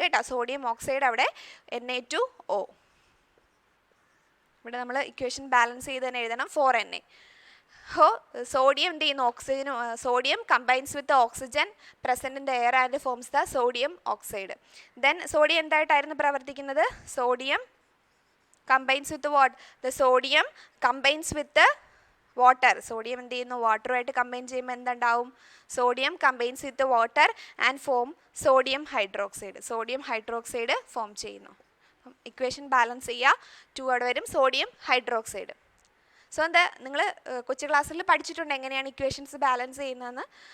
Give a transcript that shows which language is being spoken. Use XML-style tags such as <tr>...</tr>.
<ml>കേട്ടോ, sodium oxide അവിടെ Na2O. ഇവിടെ നമ്മൾ ഇക്വേഷൻ ബാലൻസ് ചെയ്ത് തന്നെ എഴുതണം. 4Na. സോഡിയം എന്ത് ചെയ്യുന്നു?</ml> <en>ഓക്സിജനും sodium combines with oxygen present in the air and forms the sodium oxide.</en> <ml>Then sodium എന്തായിട്ടായിരുന്നു പ്രവർത്തിക്കുന്നത്?</ml> <en>Sodium combines with what? The sodium combines with the water.</en> <ml>Sodium എന്ത് ചെയ്യുന്നു? വാട്ടറുമായിട്ട് കമ്പൈൻ ചെയ്യുമ്പോൾ എന്തുണ്ടാവും?</ml> <en>Sodium combines with water and form sodium hydroxide.</en> <ml>Sodium hydroxide form ചെയ്യുന്നു. Equation balance ചെയ്യുക. 2 അവിടെ വരും, sodium hydroxide. So എന്താ നിങ്ങൾ കൊച്ചു ക്ലാസ്സിൽ പഠിച്ചിട്ടുണ്ട് എങ്ങനെയാണ് ഇക്വേഷൻസ് ബാലൻസ് ചെയ്യുന്നതെന്ന്.</ml>